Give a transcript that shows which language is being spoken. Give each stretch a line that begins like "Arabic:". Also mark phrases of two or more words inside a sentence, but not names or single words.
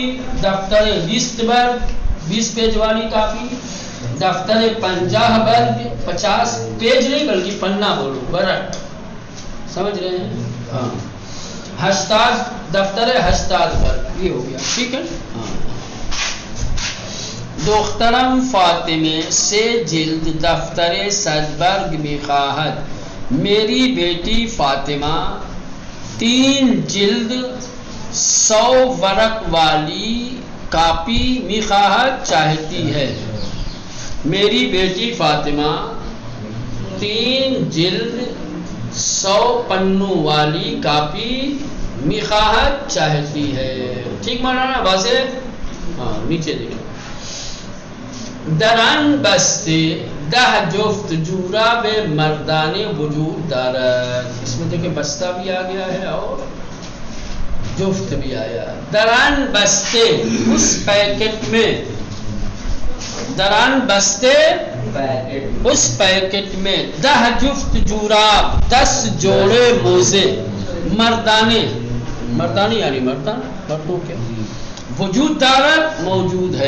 Persian: دفتر 20 برگ
Urdu: 20 پیج والی کاپی.
Persian: دفتر 50 برگ
Urdu: 50 پیج نہیں بلکہ پنا بولو، برگ. سمجھ رہے ہیں؟ ہاں.
Persian: 80 دفتر 80 برگ.
Urdu: یہ ہو گیا. ٹھیک ہے. ہاں.
Persian: دخترم فاطمه سے جلد دفتر 100 برگ می خواهد.
Urdu: میری بیٹی فاطمہ 3 جلد 100 ورق والی کاپی
Persian: می خواهد
Urdu: چاہتی ہے. میری بیٹی فاطمہ 3 جلد 100 پنوں والی کاپی
Persian: می خواهد
Urdu: چاہتی ہے. ٹھیک مولانا؟ واضح؟ ہاں. نیچے دیکھیں.
Persian: درن بستے 10 جفت جوراب مردان وجود دارد.
Urdu: اس میں دیکھیں بستہ بھی آ گیا ہے اور جفت بھی آیا.
Persian: درن بستے
Urdu: اس پیکٹ میں،
Persian: درن بستے
Urdu: اس پیکٹ میں
Persian: 10 جفت جوراب
Urdu: 10 جوڑے موزے مردانے، مردانے یعنی مردان مردوں کے،
Persian: وجود دارت
Urdu: موجود ہے.